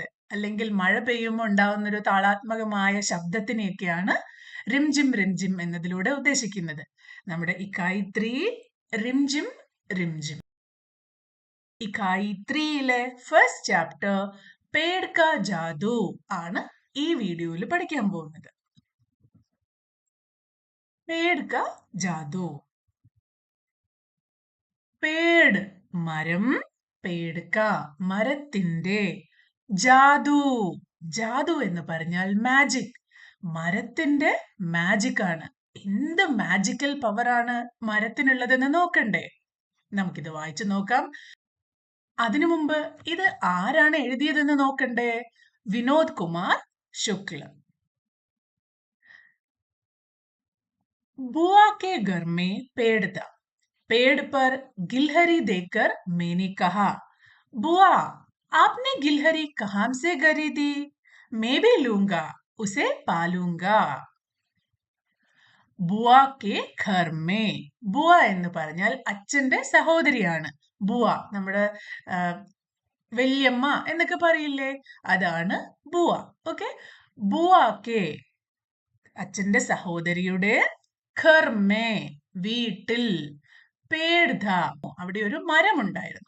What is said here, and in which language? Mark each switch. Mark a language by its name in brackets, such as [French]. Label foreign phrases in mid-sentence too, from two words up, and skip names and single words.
[Malayalam] അല്ലെങ്കിൽ മഴ പെയ്യുമ്പോൾ ഉണ്ടാവുന്ന ഒരു താളാത്മകമായ ശബ്ദത്തിനെയൊക്കെയാണ് റിംജിം റിംജിം എന്നതിലൂടെ ഉദ്ദേശിക്കുന്നത്. നമ്മുടെ ഇക്കായി 3 റിംജിം റിംജിം. ഇക്കായി 3യിലെ [English] first chapter [Malayalam] പേഡ് കാ ജാദു ആണ് ഈ വീഡിയോയിൽ പഠിക്കാൻ പോകുന്നത്. [Hindi] पेड़ का जादू. [Malayalam] പേട് മരം, [Hindi] पेड़ का [Malayalam] മരത്തിന്റെ, ജാദു ജാദു എന്ന് പറഞ്ഞാൽ മാജിക്. മരത്തിന്റെ മാജിക് ആണ്. എന്ത് [English] magical power [Malayalam] ആണ് മരത്തിനുള്ളതെന്ന് നോക്കണ്ടേ? നമുക്കിത് വായിച്ചു നോക്കാം. അതിനു മുമ്പ് ഇത് ആരാണ് എഴുതിയതെന്ന് നോക്കണ്ടേ? വിനോദ് കുമാർ ശുക്ല. [Hindi] बुआ के घर में पेड़ था. पेड़ पर गिलहरी देखकर मैंने कहा, बुआ आपने गिलहरी कहाँ से खरीदी? मैं भी लूंगा, उसे पालूंगा. बुआ के घर में. [Malayalam] ബുവ എന്ന് പറഞ്ഞാൽ അച്ഛന്റെ സഹോദരിയാണ്. ബുവ നമ്മുടെ വല്യമ്മ എന്നൊക്കെ പറയില്ലേ, അതാണ് ബുവ. ഓക്കെ, [Hindi] बुआ के [Malayalam] അച്ഛന്റെ സഹോദരിയുടെ, [Hindi] घर में [Malayalam] വീട്ടിൽ, [Hindi] पेड़ था [Malayalam] അവിടെ ഒരു മരമുണ്ടായിരുന്നു.